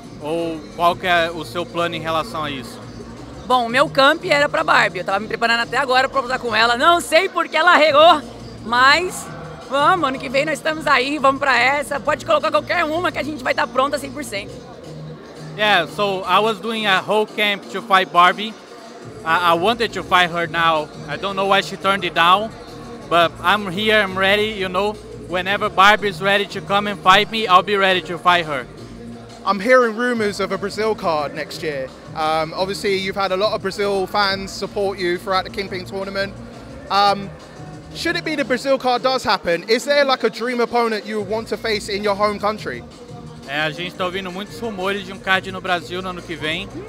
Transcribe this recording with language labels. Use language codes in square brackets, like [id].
[pt] Ou qual que é o seu plano em relação a isso? Bom, o meu camp era pra Barbie. Eu tava me preparando até agora pra lutar com ela. Não sei porque ela regou, mas vamos, ano que vem nós estamos aí, vamos pra essa. Pode colocar qualquer uma que a gente vai estar pronta 100%. [en] Yeah, so I was doing a whole camp to fight Barbie. I wanted to fight her now. I don't know why she turned it down, but I'm here, I'm ready, you know. Whenever Barbie is ready to come and fight me, I'll be ready to fight her. I'm hearing rumors of a Brazil card next year. Obviously, you've had a lot of Brazil fans support you throughout the Kingpin tournament. Should it be the Brazil card does happen, is there like a dream opponent you would want to face in your home country? [pt] A gente está ouvindo muitos rumores de um card no Brasil no ano que vem.